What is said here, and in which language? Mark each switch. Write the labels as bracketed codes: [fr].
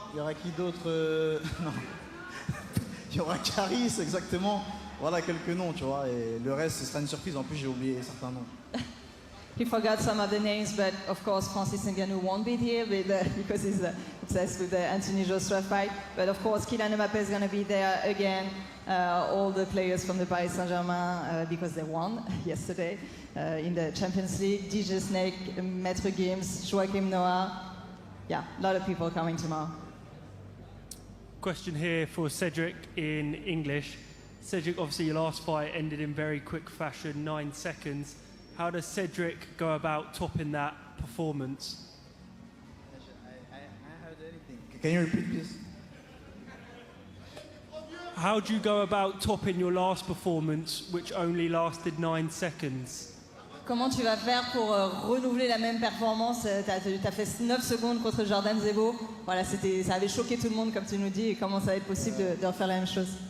[fr] Il y aura qui d'autre non. Il y aura Caris, exactement. Voilà quelques noms, tu vois. Et le reste, ce sera une surprise. En plus, j'ai oublié certains noms. [en] He forgot some of the names, but of course Francis Ngannou won't be here because he's obsessed with the Anthony Joshua fight. But of course Kylian Mbappé is going to be there again. All the players from the Paris Saint-Germain because they won yesterday in the Champions League. DJ Snake, Maître Gims, Joachim Noah. Yeah, a lot of people coming tomorrow. Question here for Cedric in English. Cedric, obviously your last fight ended in very quick fashion, 9 seconds. How does Cedric go about topping that performance? I heard anything. Can you repeat, please? How do you go about topping your last performance, which only lasted 9 seconds? [fr] Comment tu vas faire pour renouveler la même performance? T'as fait 9 secondes contre Jordan Zebo. Voilà, ça avait choqué tout le monde, comme tu nous dis. Et comment ça va être possible de refaire la même chose?